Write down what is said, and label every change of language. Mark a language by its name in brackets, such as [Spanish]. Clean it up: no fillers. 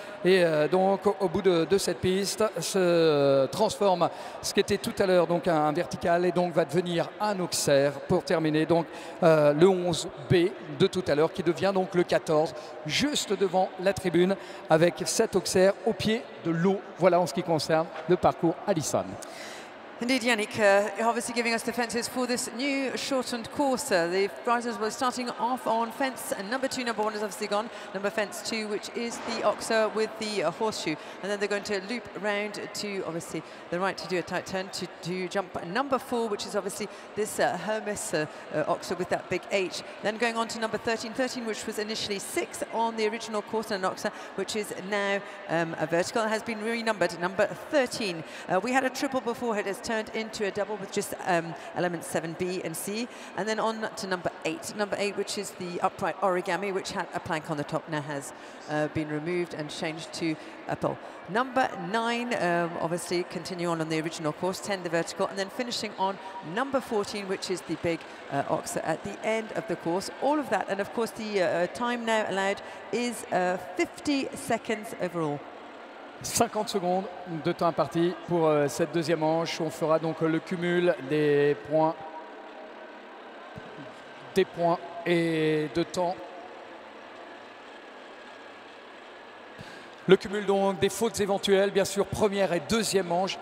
[French] Et donc au bout de cette piste se transforme ce qui était tout à l'heure donc un vertical et donc va devenir un Auxerre pour terminer donc le 11B de tout à l'heure qui devient donc le 14 juste devant la tribune avec cet Auxerre au pied de l'eau. Voilà en ce qui concerne le parcours Alison. [English] Indeed, Yannick, obviously giving us the fences for this new shortened course. The riders were starting off on fence number 2. Number 1 is obviously gone. Number fence 2, which is the Oxer with the horseshoe. And then they're going to loop round to, obviously, the right to do a tight turn to jump number 4, which is obviously this Hermes Oxer with that big H. Then going on to number 13, which was initially 6 on the original course, and an Oxer, which is now a vertical. It has been renumbered, number 13. We had a triple before it has turned into a double with just elements 7B and C, and then on to number 8. Number 8, which is the upright origami, which had a plank on the top, now has been removed and changed to a pole. Number 9, obviously continue on the original course, 10 the vertical, and then finishing on number 14, which is the big Oxer at the end of the course. All of that, and of course the time now allowed is 50 seconds overall. [French] 50 secondes de temps imparti pour cette deuxième manche. On fera donc le cumul des points et de temps. Le cumul donc des fautes éventuelles, bien sûr, première et deuxième manche.